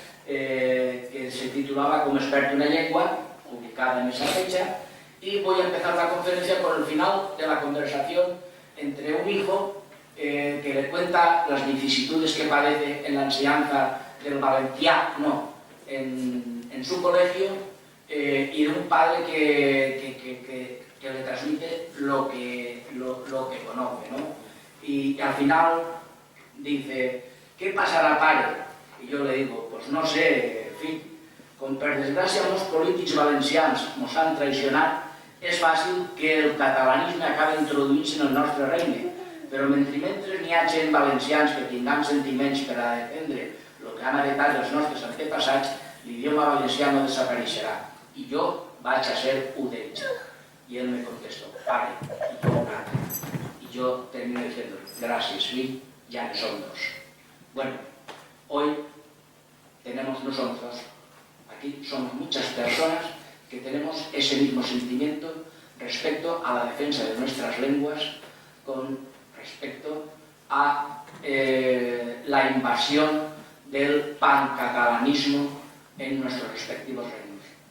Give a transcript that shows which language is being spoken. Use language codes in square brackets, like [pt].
[es] que se titulaba Como experto en la lengua, publicada en esa fecha, y voy a empezar la conferencia con el final de la conversación entre un hijo que le cuenta las vicisitudes que padece en la enseñanza del valenciano en su colegio y de un padre que le transmite lo que conoce, ¿no? Y al final dice, ¿qué pasará, pare? Y yo le digo, pues no sé, en fin, [ca] com per desgràcia molts polítics valencians mos han traicionat, és fàcil que el catalanisme acabi introduint-se en el nostre regne, però mentre n'hi ha gent valencians que tinguem sentiments per a defendre el que han heretat els nostres antepassats, l'idioma valencià no desapareixerà. I jo vaig a ser un d'ells. [es] Y él me contestó, pare, y yo nada. Y yo terminé diciendo, gracias, Phil, ya no son dos. Bueno, hoy tenemos, no somos dos, aquí somos muchas personas que tenemos ese mismo sentimiento respecto a la defensa de nuestras lenguas con respecto a la invasión del pancatalanismo en nuestros respectivos reinos.